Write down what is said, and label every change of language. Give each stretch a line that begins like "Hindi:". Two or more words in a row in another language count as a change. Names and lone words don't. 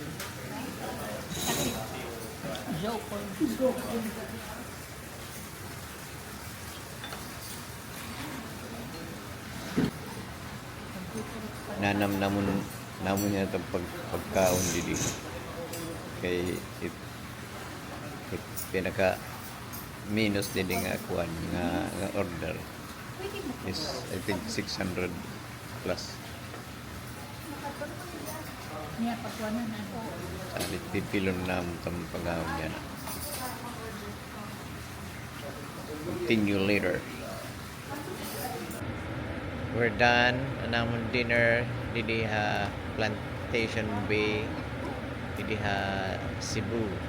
Waray: Nanam namon niya itong pagkaon dili. Kay pinaka minus din nga kuan nga order
English: is I think 600 plus.
Waray: Niya, pagwanan na. Salit pipilon na itong pagkaon niya na.
English: Continue later. We're done.
Waray: Namon dinner didi ha Plantation Bay didi ha Cebu.